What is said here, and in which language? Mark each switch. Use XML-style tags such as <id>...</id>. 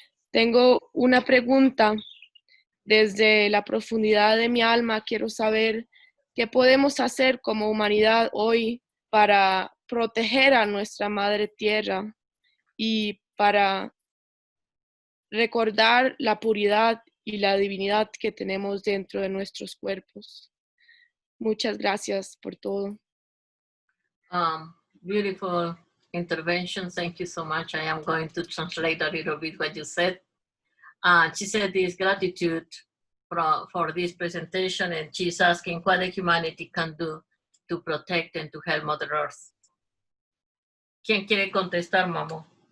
<es>Tengo una pregunta. Desde la profundidad de mi alma quiero saber qué podemos hacer como humanidad hoy para proteger a nuestra madre tierra y para recordar la puridad y la divinidad que tenemos dentro de nuestros cuerpos. Muchas gracias por todo.</es> <en>Beautiful intervention. Thank you so much. I am going to translate a little bit what you said. She said this gratitude for this presentation, and she's asking what the humanity can do to protect and to help Mother Earth.</en> <es>¿Quién quiere contestar, Mamo?</es>